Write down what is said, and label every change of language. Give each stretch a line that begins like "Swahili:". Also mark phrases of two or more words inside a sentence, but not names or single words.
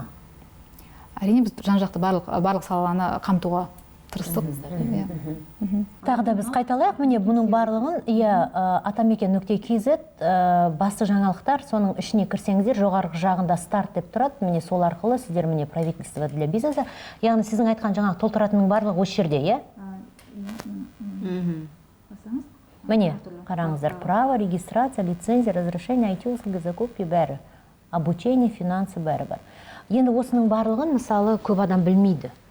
Kazakh: Әрине біз жан-жақты барлық саланы қамтуға тырыстық. Тағы да біз қайталайық, міне бұның барлығын atameken.kz басты жаңалықтар, соның ішіне кірсеңіздер жоғарғы жағында старт деп тұрады. Міне сол арқылы сіздер міне
Russian: правительство для бизнеса,
Kazakh: яғни сіздің айтқан жаңағы толтыратынның барлығы осы жерде, иә? Міне қараңыздар,
Russian: право, регистрация, лицензия, разрешение, IT услуги, закупки бәрі, обучение, финансы
Kazakh: бәрі бар. Енді осының барлығын мысалы көп адам білмейді.